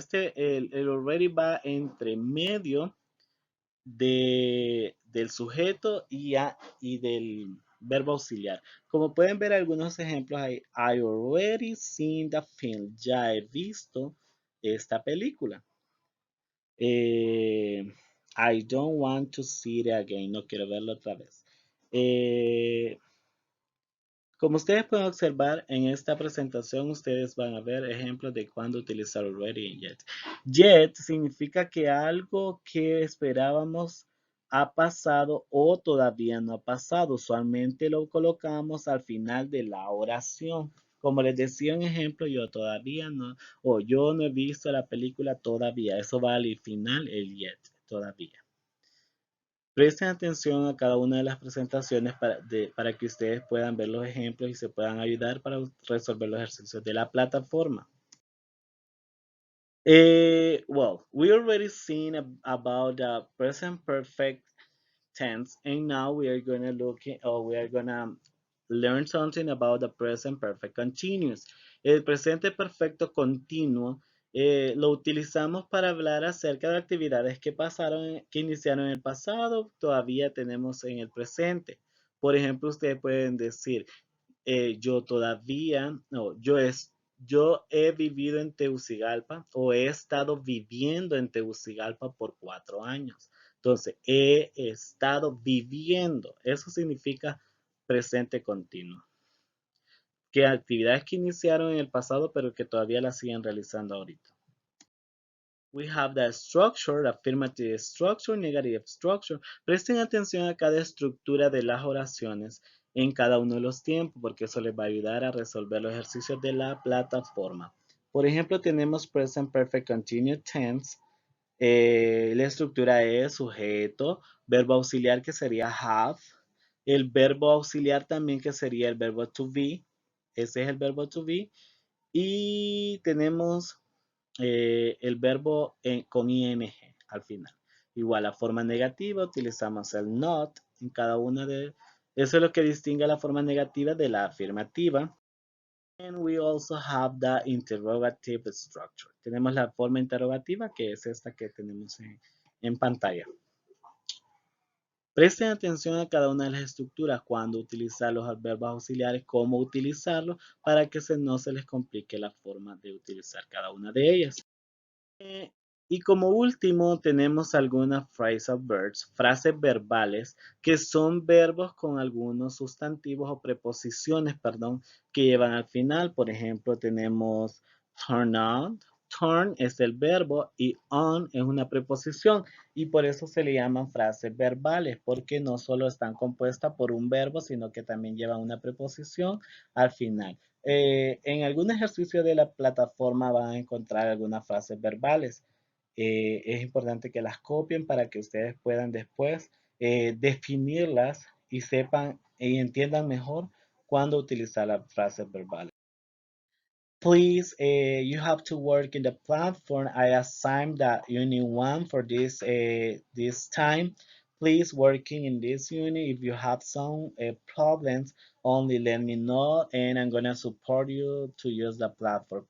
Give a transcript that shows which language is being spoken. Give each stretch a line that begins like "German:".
Spanish: El already va entre medio del sujeto y del verbo auxiliar. Como pueden ver algunos ejemplos ahí,
English: I already seen the film.
Spanish: Ya he visto esta película.
English: Eh, I don't want to see it again.
Spanish: No quiero verlo otra vez. Eh, Como ustedes pueden observar en esta presentación, ustedes van a ver ejemplos de cuándo utilizar already y yet. Yet significa que algo que esperábamos ha pasado o todavía no ha pasado. Usualmente lo colocamos al final de la oración. Como les decía un ejemplo, yo todavía no, o yo no he visto la película todavía. Eso va al final, el yet, todavía. Presten atención a cada una de las presentaciones para que ustedes puedan ver los ejemplos y se puedan ayudar para resolver los ejercicios de la plataforma.
English: Well, we already seen about the present perfect tense, and now we are going to we are going to learn something about the present perfect continuous.
Spanish: El presente perfecto continuo lo utilizamos para hablar acerca de actividades que pasaron, que iniciaron en el pasado, todavía tenemos en el presente. Por ejemplo, ustedes pueden decir, yo todavía, no, yo he vivido en Tegucigalpa o he estado viviendo en Tegucigalpa por 4 años. Entonces, he estado viviendo. Eso significa presente continuo. Que actividades que iniciaron en el pasado, pero que todavía las siguen realizando ahorita.
English: We have the structure, affirmative structure, negative structure.
Spanish: Presten atención a cada estructura de las oraciones en cada uno de los tiempos, porque eso les va a ayudar a resolver los ejercicios de la plataforma. Por ejemplo, tenemos present perfect continuous tense. La estructura es sujeto, verbo auxiliar que sería have, el verbo auxiliar también que sería el verbo to be, ese es el verbo to be, y tenemos el verbo con ing al final. Igual la forma negativa utilizamos el not en cada una de... Eso es lo que distingue la forma negativa de la afirmativa.
English: And we also have the interrogative structure.
Spanish: Tenemos la forma interrogativa que es esta que tenemos en pantalla. Presten atención a cada una de las estructuras, cuándo utilizar los verbos auxiliares, cómo utilizarlos, para que no se les complique la forma de utilizar cada una de ellas. Y como último tenemos algunas phrasal verbs, frases verbales, que son verbos con algunos sustantivos o preposiciones, perdón, que llevan al final. Por ejemplo, tenemos turn on. Turn es el verbo y on es una preposición y por eso se le llaman frases verbales, porque no solo están compuestas por un verbo, sino que también llevan una preposición al final. En algún ejercicio de la plataforma van a encontrar algunas frases verbales. Es importante que las copien para que ustedes puedan después definirlas y sepan y entiendan mejor cuándo utilizar las frases verbales.
English: Please, you have to work in the platform. I assigned that unit 1 for this time. Please working in this unit. If you have some problems, only let me know and I'm gonna support you to use the platform.